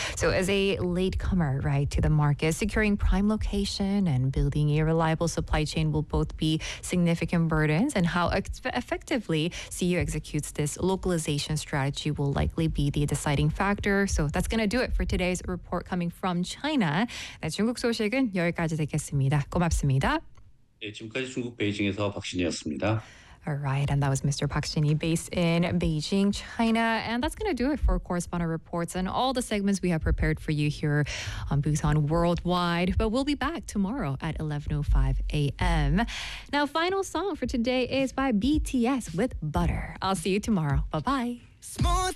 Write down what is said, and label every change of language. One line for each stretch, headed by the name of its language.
English: So as a latecomer, right, to the market, securing prime location and building a reliable supply chain will both be significant burdens, and how effectively CU executes this localization strategy will likely be the deciding factor. So that's going to do it for today's report coming from China.
Korean: 네, 중국 소식은 여기까지 되겠습니다. 고맙습니다. 네, 지금까지 중국 베이징에서 박신희였습니다.
English: All right, and that was Mr. Park Shin-hee based in Beijing, China. And that's going to do it for Correspondent Reports and all the segments we have prepared for you here on Busan Worldwide. But we'll be back tomorrow at 11:05 a.m. Now, final song for today is by BTS with Butter. I'll see you tomorrow. Bye-bye. Smooth.